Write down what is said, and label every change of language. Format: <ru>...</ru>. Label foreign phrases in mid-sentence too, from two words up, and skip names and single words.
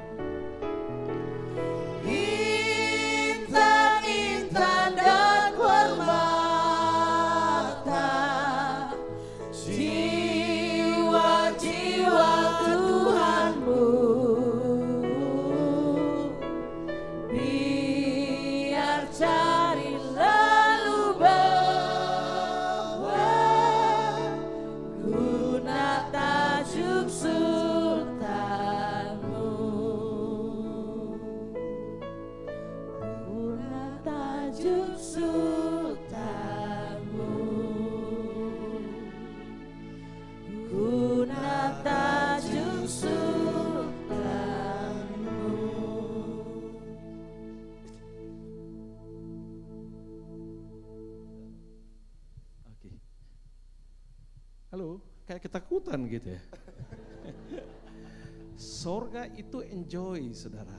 <id>Intan-intan dan permata, jiwa-jiwa Tuhanmu, biar cari lalu bawa guna tajuk sultanmu, guna tajuk sultanmu, guna tajuk sultanmu. Oke. Halo, kayak ketakutan gitu ya. Sorga itu enjoy, saudara.</id>